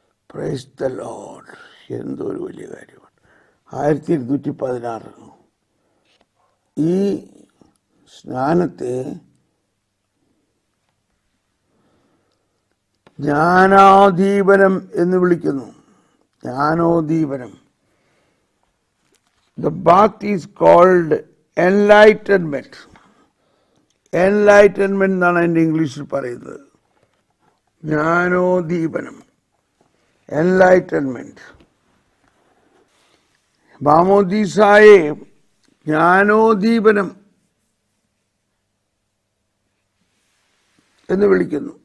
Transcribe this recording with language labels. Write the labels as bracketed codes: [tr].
[en] Praise the lord. [ml] എന്തൊരു വലിയ കാര്യമാണ്. 1216 ഈ സ്നാനത്തെ ജ്ഞാനാദീപനം എന്ന് വിളിക്കുന്നു. ജ്ഞാനോദീപനം. [en] The bath is called enlightenment. [ml] Enlightenment എന്നാണ് എൻ്റെ ഇംഗ്ലീഷിൽ പറയുന്നത്. ജ്ഞാനോദീപനം, enlightenment. മാമോദീസായെ ജ്ഞാനോദീപനം എന്ന് വിളിക്കുന്നു.